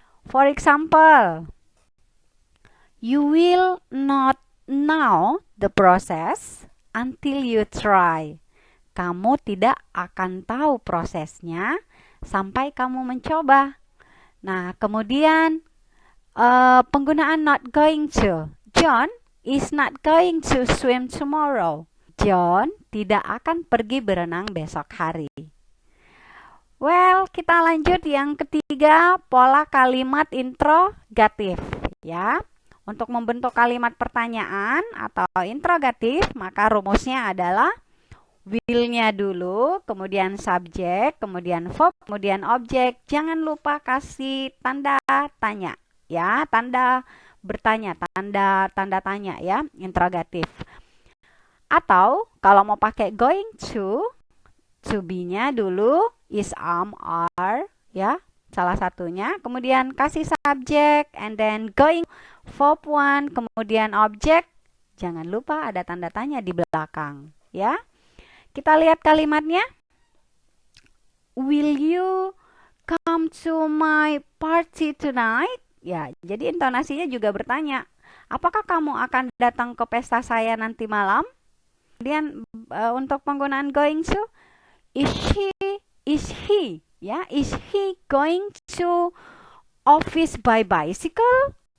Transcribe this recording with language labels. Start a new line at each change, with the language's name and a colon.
English: For example, you will not know the process until you try.
Indonesian: Kamu tidak akan tahu prosesnya sampai kamu mencoba. Nah, kemudian penggunaan not going to.
English: John is not going to swim tomorrow.
Indonesian: John tidak akan pergi berenang besok hari. Well, kita lanjut yang ketiga, pola kalimat interrogatif, ya. Untuk membentuk kalimat pertanyaan atau interrogatif, maka rumusnya adalah will-nya dulu, kemudian subjek, kemudian verb, kemudian objek. Jangan lupa kasih tanda tanya, ya, tanda bertanya, tanda tanya, ya, interrogatif. Atau kalau mau pakai going to be-nya dulu is, am, are, ya, salah satunya. Kemudian kasih subjek,
English: and then
Indonesian: going verb one, kemudian objek. Jangan lupa ada tanda tanya di belakang, ya. Kita lihat kalimatnya.
English: Will you come to my party tonight?
Indonesian: Ya, jadi intonasinya juga bertanya, apakah kamu akan datang ke pesta saya nanti malam? Kemudian untuk penggunaan going to, is he, ya,
English: is he going to office by bicycle?